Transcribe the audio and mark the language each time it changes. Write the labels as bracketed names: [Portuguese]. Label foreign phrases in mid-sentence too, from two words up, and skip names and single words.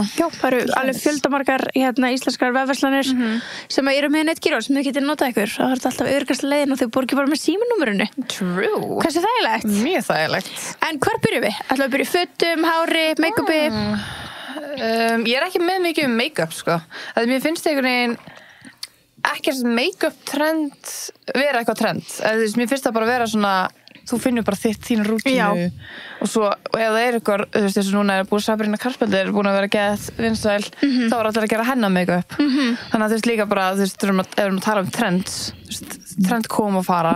[Icelandic] Já, það eru alveg fjöldamargar íslenskar vefverslanir sem eru með netgíró sem þið getur notað ykkur. Það er alltaf öruggasta leiðin og þau borgið bara með símanúmerinu. True. Hversu þægilegt? Mjög þægilegt. En hvar byrjum við? Ætlum við að byrja í fötum, hári, make-upi? Ég er ekki með mikið make-up, sko. Það mér finnst einhvern veginn ekkert make-up trend vera eitthvað trend. Mér finnst það bara vera svona þú finnur bara þín rútínu og svo, og ef það er eitthvað, þú veist, þess að núna er búið Sabrina Carpenter, búin að vera geðt vinsæl, þá er allir að gera hennar make-up. Þannig að þú veist líka bara, þú veist, ef við erum að tala um trends, þú veist, trend kom og fara.